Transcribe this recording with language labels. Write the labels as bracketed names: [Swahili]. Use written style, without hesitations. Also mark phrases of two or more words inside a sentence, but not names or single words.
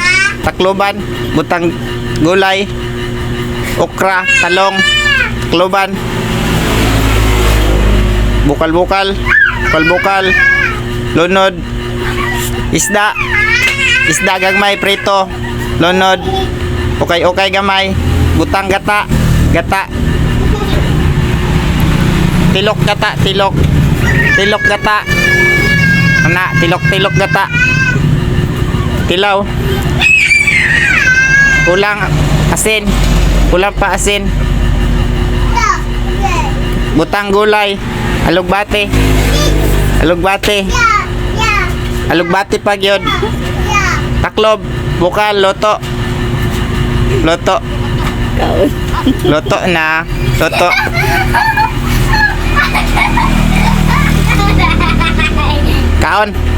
[Cebuano] Takloban. Butang gulay. Okra, talong. Takloban. Bukal-bukal. Bukal-bukal. Lunod. Isda. Isda gagmay prito. Lunod. Okay gamay. Butang gata. Gata. Tilok gata, tilok. Tilok gata. Ana, tilok gata. Tilaw. Kulang asin. Kulang pa asin. Butang gulay. Alugbate. Alugbate. Alugbate pa gyud. Taklob, bukal, loto. Loto. Loto na. Loto. Kaon.